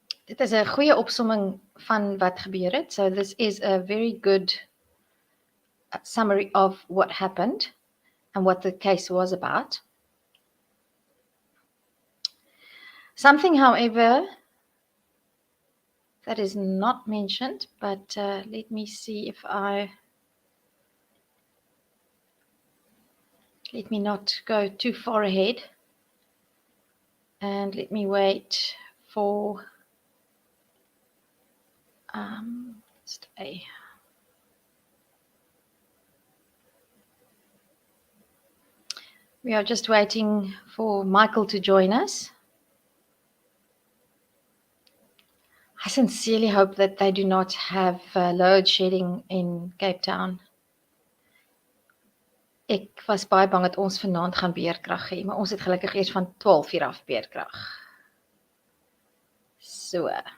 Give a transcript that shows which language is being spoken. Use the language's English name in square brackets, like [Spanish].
[Afrikaans] Dit is 'n goeie opsomming van wat gebeur het. [English] So this is a very good summary of what happened and what the case was about. Something, however, that is not mentioned, but let me see if let me not go too far ahead, and let me wait for stay. We are just waiting for Michael to join us. I sincerely hope that they do not have load shedding in Cape Town. [Afrikaans] Ek was baie bang dat ons vanaand gaan beerkrag hê, maar ons het gelukkig eers van 12:00 af beerkrag. So.